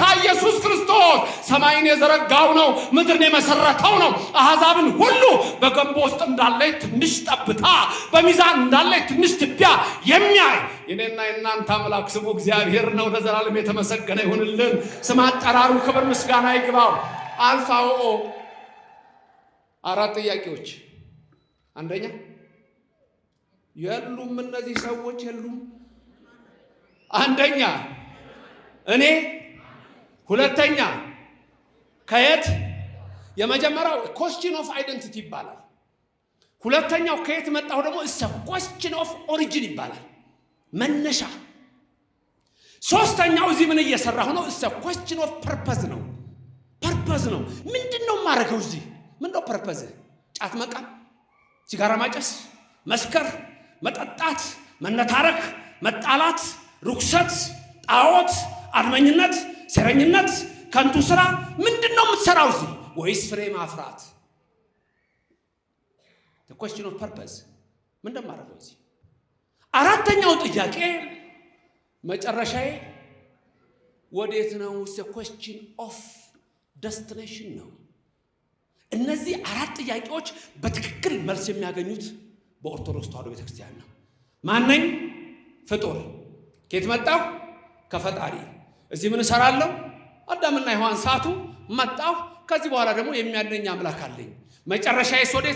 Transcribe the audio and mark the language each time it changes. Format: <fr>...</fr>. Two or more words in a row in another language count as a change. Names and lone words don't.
<am>ኢየሱስ ክርስቶስ ሰማይን የዘረጋው ነው። ምድርን የመሰረተው ነው። አሕዛብን ሁሉ በገንቦ ውስጥ እንዳለች ትንሽ ጠብታ፣ በሚዛን እንዳለች ትንሽ ትቢያ የሚያይ የኔና የናንተ አምላክ ስሙ እግዚአብሔር ነው። ለዘላለም የተመሰገነ ይሁንልን። ስም አጠራሩ ክብር ምስጋና ይግባው። አልፋ ወኦ። 4 ጥያቄዎች። አንደኛ የሉም፣ እነዚህ ሰዎች የሉም። አንደኛ እኔ፣ ሁለተኛ ከየት። የመጀመሪያው</am> <en>question of identity</en> <am>ይባላል። ሁለተኛው ከየት መጣው ደግሞ</am> <en>is a question of origin</en> <am>ይባላል መነሻ ሶስተኛው እዚህ ምን እየሰራሁ ነው</am> <en>is a question of purpose</en> <am>ነው ምንድነው ማረጋው እዚህ ምንድነው purpose ጫት መቃም ሲጋራ ማጨስ መስከር መጠጣት መነታረክ መጣላት ሩክሰት ጣዖት አድመኝነት ሰረኝነት ከንቱ ስራ ምንድነው የምትሰራው እዚህ ወይስ ፍሬ ማፍራት</am> <en>the question of purpose</en> <am>ምንድነው ማረጋው እዚህ አራተኛው ጥያቄ መጨረሻዬ ወዴት ነው</am> <en>the question of destination</en> <am>ነው እነዚህ አራት ጥያቄዎች በትክክል መልስ የሚያገኙት በኦርቶዶክስ ተዋሕዶ ቤተክርስቲያን ነው ማንነኝ ፍጡር ከየት መጣሁ ከፈጣሪ እዚህ ምን እሰራለሁ አዳምና ሔዋን ሳቱ መጣሁ ከዚህ በኋላ ደግሞ የሚያድነኝ አምላክ አለኝ መጨረሻዬስ</am>